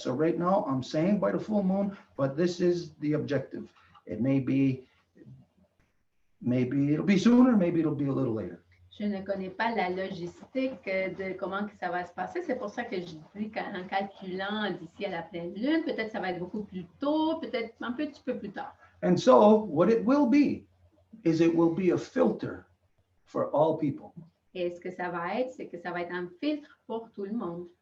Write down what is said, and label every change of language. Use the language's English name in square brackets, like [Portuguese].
[English] So right now I'm saying by the full moon, but this is the objective. It maybe it'll be sooner, maybe it'll be a little later. [French] Je ne connais pas la logistique de comment que ça va se passer. C'est pour ça que je dis qu'en calculant d'ici à la pleine lune, peut-être ça va être beaucoup plus tôt, peut-être un petit peu plus tard. [English] And so what it will be is it will be a filter for all people. [French] Et ce que ça va être, c'est que ça va être un filtre pour tout le monde.